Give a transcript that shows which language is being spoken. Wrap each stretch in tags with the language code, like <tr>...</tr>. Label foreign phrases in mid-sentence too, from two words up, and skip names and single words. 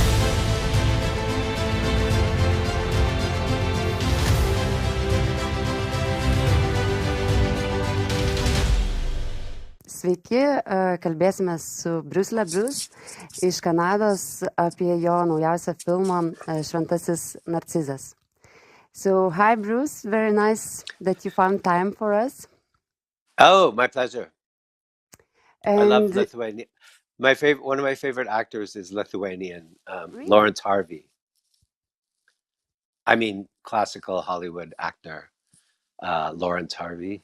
<lt>Sveiki, kalbėsime su Bruce LaBruce iš Kanados apie jo naujausią filmą ŠVENTASIS NARCIZAS.</lt> <en>So, hi Bruce, very nice that you found time for us. Oh, my pleasure. I love And Lithuania. One of my favorite actors is Lithuanian, really, Lawrence Harvey. I mean, classical Hollywood actor, Lawrence Harvey.</en>